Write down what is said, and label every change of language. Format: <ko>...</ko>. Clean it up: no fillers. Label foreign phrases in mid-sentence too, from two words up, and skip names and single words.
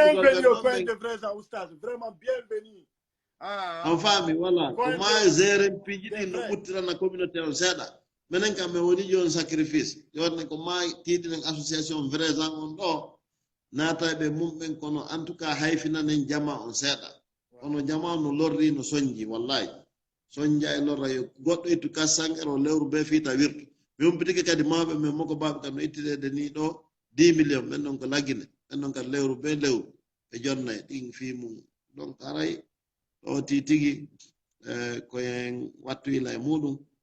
<ff>on faami voilà ko ma zeren piiji ɗi no ɓuttirana communauté o seeɗa minen kam min woni joni sacrifice joni ko ma tiiɗinen association vraisant on ɗo naataɓe mumɓen kono</ff> <fr>en tout cas</fr> <ff>hayfinanen jama on seeɗa kono jama no lorri no soñji wallahi soñja e lorra yo goɗɗo ittu kassangero lewru be fiita wirtu mi humpitike kadi mawɓe men moko baɓe kam no ittidede ni ɗo 10 millions ɓen ɗon ko laggine ɓen ɗon kadi lewru be lewru ɓe jonnayi ɗin fimum donc aray ɗo titigi koyen wattu ila e muɗum</ff>